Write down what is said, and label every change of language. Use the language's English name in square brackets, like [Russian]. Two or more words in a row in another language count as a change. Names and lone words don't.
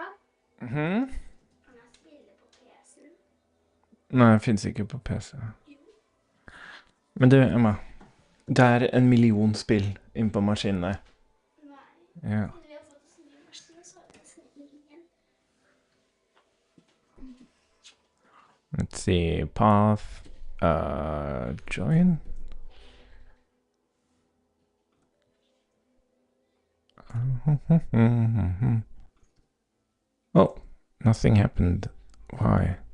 [Norwegian] Kan jeg spille på PC-en? Nei, det finnes ikke på PC. Men du, Emma, det er 1 million spill inn på maskinene. Nei. Ja. Vi har fått så mye maskin, så er det nesten ingen. [English] Let's see, path, join. Oh, nothing happened. Why?